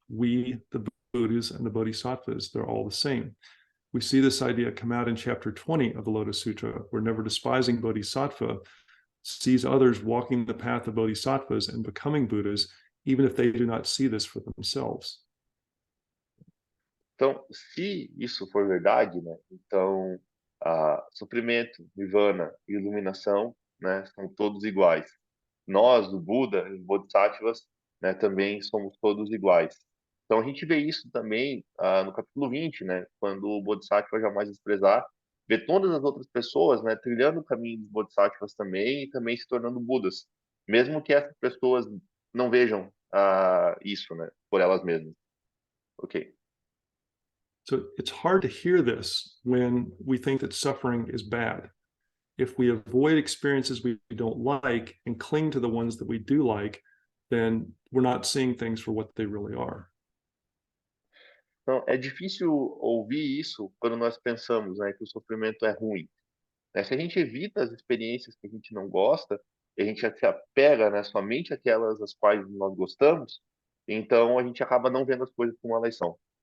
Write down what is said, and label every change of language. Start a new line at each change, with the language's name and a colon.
English: We, the Buddhas and the Bodhisattvas, they're all the same. We see this idea come out in chapter 20 of the Lotus Sutra, where never despising Bodhisattva sees others walking the path of bodhisattvas and becoming Buddhas, even if they do not see this for themselves.
Portuguese: Então, se isso for verdade, né, então sofrimento, nirvana e iluminação, né, são todos iguais. Nós, o Buda, os Bodhisattvas, né, também somos todos iguais. Então, a gente vê isso também no capítulo 20, né, quando o Bodhisattva jamais desprezar, vê todas as outras pessoas, né, trilhando o caminho dos Bodhisattvas também e também se tornando Budas, mesmo que essas pessoas não vejam isso, né, por elas mesmas. Ok.
English: So it's hard to hear this when we think that suffering is bad. If we avoid experiences we don't like and cling to the ones that we do like, then we're not seeing things for what they really are.
Portuguese: Então, é difícil ouvir isso quando nós pensamos, né, que o sofrimento é ruim. Né? Se a gente evita as experiências que a gente não gosta, e a gente se apega, né, somente àquelas as quais nós gostamos, então a gente acaba não vendo as coisas como elas são.